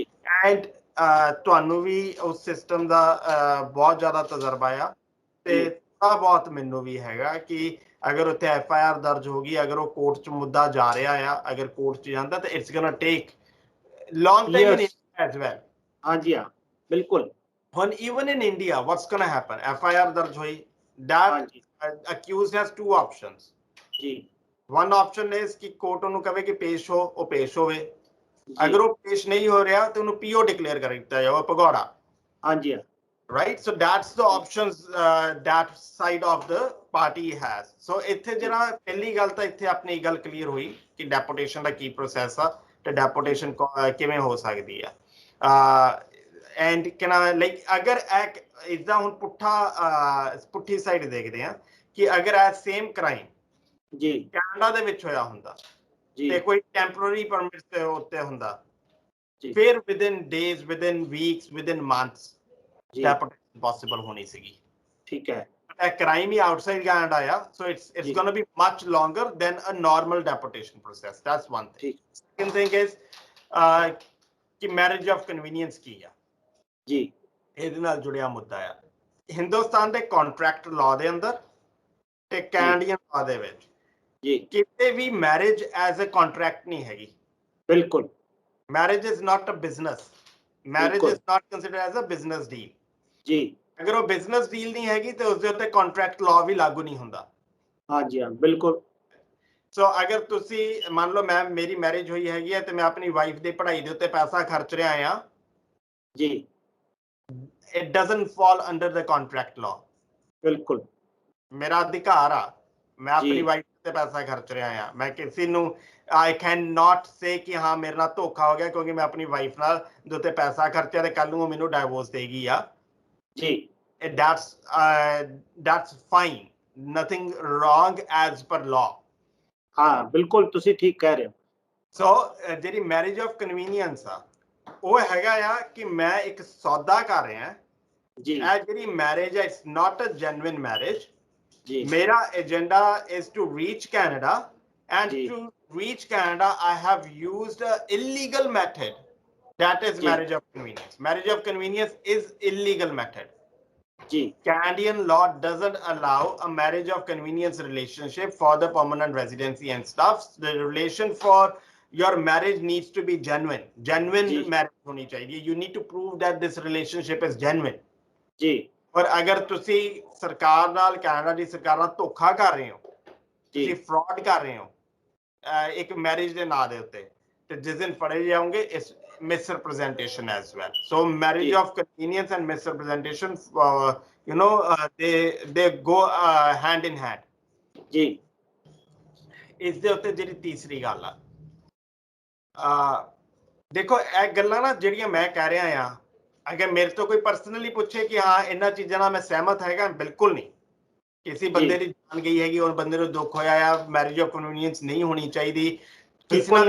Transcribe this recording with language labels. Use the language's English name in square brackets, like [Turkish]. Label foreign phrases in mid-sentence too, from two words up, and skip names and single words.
[Punjabi] ਐਂਡ ਤੁਹਾਨੂੰ ਵੀ ਉਸ ਸਿਸਟਮ ਦਾ ਬਹੁਤ ਜ਼ਿਆਦਾ ਤਜਰਬਾ ਆ ਤੇ ਥੋੜਾ ਬਹੁਤ ਮੈਨੂੰ ਵੀ ਹੈਗਾ ਕਿ ਅਗਰ ਉੱਥੇ FIR ਦਰਜ ਹੋ ਗਈ, ਅਗਰ ਉਹ ਕੋਰਟ 'ਚ ਮੁੱਦਾ ਜਾ ਰਿਹਾ ਆ, ਅਗਰ ਕੋਰਟ 'ਚ ਜਾਂਦਾ ਤਾਂ [English] it's gonna take long time as well. [Punjabi] ਹਾਂਜੀ ਹਾਂ ਬਿਲਕੁਲ। ਹੁਣ [English] even in India what's gonna happen, [Punjabi] FIR ਦਰਜ ਹੋਈ, [English] that accused has two options. ਜੀ। One option is [Punjabi] ਕਿ ਕੋਰਟ ਉਹਨੂੰ ਕਹੇ ਕਿ ਪੇਸ਼ ਹੋ, ਉਹ ਪੇਸ਼ ਹੋਵੇ। ਅਗਰ ਉਹ ਪੇਸ਼ ਨਹੀਂ ਹੋ ਰਿਹਾ ਤੇ ਉਹਨੂੰ PO ਡਿਕਲੇਅਰ ਕਰ ਦਿੱਤਾ ਜਾਵੇ, ਭਗੌੜਾ। ਹਾਂਜੀ। [English] Right, so that's the options that side of the party has. [Punjabi] So ਇੱਥੇ ਜਿਹੜਾ ਪਹਿਲੀ ਗੱਲ ਤਾਂ ਇੱਥੇ ਆਪਣੀ ਗੱਲ ਕਲੀਅਰ ਹੋਈ ਕਿ ਡੈਪੂਟੇਸ਼ਨ ਦਾ ਕੀ ਪ੍ਰੋਸੈਸ ਆ ਤੇ ਡੈਪੂਟੇਸ਼ਨ ਕਿਵੇਂ ਹੋ ਸਕਦੀ ਆ। [English] and like [Punjabi] ਅਗਰ ਇਸਦਾ ਹੁਣ ਪੁੱਠੀ ਸਾਈਡ ਦੇਖਦੇ ਆ ਕਿ ਅਗਰ ਇਹ [English] same crime [Punjabi] ਜੀ ਕੈਨੇਡਾ ਦੇ ਵਿੱਚ ਹੋਇਆ ਹੁੰਦਾ ਤੇ ਕੋਈ [English] temporary permit [Punjabi] ਦੇ ਉੱਤੇ ਹੁੰਦਾ, ਫਿਰ [English] within days, within weeks, within months deportation possible [Punjabi] ਹੋਣੀ ਸੀਗੀ। [Hindi] ठीक है [English] a crime outside Canada, yeah. So it's [Hindi] जी। [English] going to be much longer than a normal deportation process. That's one thing. [Hindi] ठीक [English] Second thing is कि marriage of convenience [Hindi] की है जी [Punjabi] ਇਹਦੇ ਨਾਲ ਜੁੜਿਆ ਮੁੱਦਾ ਆ ਹਿੰਦੁਸਤਾਨ ਦੇ [English] contract law [Punjabi] ਦੇ ਅੰਦਰ ਤੇ [English] Canadian law [Punjabi] ਦੇ ਵਿੱਚ [Hindi] जी [Punjabi] ਕਿਤੇ ਵੀ [English] marriage as a contract [Punjabi] ਨਹੀਂ ਹੈਗੀ [Hindi] बिल्कुल [English] marriage is not a business marriage [Punjabi] ਬਿਲਕੁਲ। [English] is not considered as a business deal [Hindi] जी [Punjabi] ਅਗਰ ਉਹ [English] business deal [Punjabi] ਨਹੀਂ ਹੈਗੀ ਤੇ ਉਸ ਦੇ ਉੱਤੇ [English] contract law [Punjabi] ਵੀ ਲਾਗੂ ਨਹੀਂ ਹੁੰਦਾ [Hindi] हाँ जी हाँ बिल्कुल [Punjabi] ਸੋ ਅਗਰ ਤੁਸੀਂ ਮੰਨ ਲਓ ਮੈਂ ਮੇਰੀ ਮੈਰਿਜ ਹੋਈ ਹੈਗੀ ਹੈ ਤੇ ਮੈਂ ਆਪਣੀ ਵਾਈਫ ਦੀ ਪੜ੍ਹਾਈ ਦੇ ਉੱਤੇ ਪੈਸਾ ਖਰਚ ਰਿਹਾ ਆ [Hindi] जी [English] it doesn't fall under the contract law [Hindi] बिल्कुल [Punjabi] ਮੇਰਾ ਅਧਿਕਾਰ ਆ ਮੈਂ ਆਪਣੀ ਜੀ। ਵਾਈਫ ਤੇ ਪੈਸਾ ਖਰਚ ਰਿਹਾ ਆ ਮੈਂ ਕਿਸੇ ਨੂੰ [English] I cannot say [Punjabi] ਕਿ ਹਾਂ ਮੇਰੇ ਨਾਲ ਧੋਖਾ ਹੋ ਗਿਆ ਕਿਉਂਕਿ ਮੈਂ ਆਪਣੀ ਵਾਈਫ ਨਾਲ ਦੇ ਉੱਤੇ ਪੈਸਾ ਖਰਚਿਆ ਤੇ ਕੱਲ ਨੂੰ ਉਹ ਮੈਨੂੰ ਡਾਈਵੋਰਸ ਦੇਗੀ ਆ [Hindi] जी [English] that's fine nothing wrong as per law [Hindi] हाँ बिल्कुल तुसी ठीक कह रहे हो [Punjabi] ਸੋ ਜਿਹੜੀ [English] marriage of convenience [Punjabi] ਆ ਉਹ ਹੈਗਾ ਆ ਕਿ ਮੈਂ ਇੱਕ ਸੌਦਾ ਕਰ ਰਿਹਾ [Hindi] जी [Punjabi] ਇਹ ਜਿਹੜੀ ਮੈਰਿਜ ਹੈ [English] it's not a genuine marriage [Hindi] जी [Punjabi] ਮੇਰਾ ਏਜੰਡਾ [English] is to reach Canada and [Hindi] जी। [English] to reach Canada I have used a illegal method that is [Hindi] जी। [English] marriage of convenience marriage of convenience is illegal method [Hindi] जी [English] Canadian law doesn't allow a marriage of convenience relationship for the permanent residency and stuff the relation for your marriage needs to be genuine [Hindi] जी। मैरिज होनी चाहिए [English] you need to prove that this relationship is genuine [Hindi] जी [Punjabi] ਔਰ ਅਗਰ ਤੁਸੀਂ ਸਰਕਾਰ ਨਾਲ ਕੈਨੇਡਾ ਦੀ ਸਰਕਾਰ ਨਾਲ ਧੋਖਾ ਕਰ ਰਹੇ ਹੋ ਤੁਸੀਂ [Hindi] जी [Punjabi] ਫਰਾਡ ਕਰ ਰਹੇ ਹੋ ਇੱਕ ਮੈਰਿਜ ਦੇ ਨਾਂ ਦੇ ਉੱਤੇ ਤੇ ਜਿਸ ਦਿਨ ਫੜੇ ਜਾਓਗੇ ਇਸ [English] misrepresentation as well so marriage [Hindi] जी। [English] of convenience and misrepresentation they go hand in hand [Hindi] जी [Punjabi] ਇਸ ਦੇ ਉੱਤੇ ਜਿਹੜੀ ਤੀਸਰੀ ਗੱਲ ਆ ਦੇਖੋ ਇਹ ਗੱਲਾਂ ਨਾ ਜਿਹੜੀਆਂ ਮੈਂ ਕਹਿ ਰਿਹਾ ਆ ਅਗਰ ਮੇਰੇ ਤੋਂ ਕੋਈ ਪਰਸਨਲੀ ਪੁੱਛੇ ਕਿ ਹਾਂ ਇਹਨਾਂ ਚੀਜ਼ਾਂ ਨਾਲ ਮੈਂ ਸਹਿਮਤ ਹੈਗਾ ਬਿਲਕੁਲ ਨਹੀਂ ਕਿਸੇ ਬੰਦੇ ਦੀ ਜਾਨ ਗਈ ਹੈਗੀ ਔਰ ਬੰਦੇ ਨੂੰ ਦੁੱਖ ਹੋਇਆ ਆ [English] marriage of convenience [Punjabi] ਨਹੀਂ ਹੋਣੀ ਚਾਹੀਦੀ ਕਿਸੇ ਨਾਲ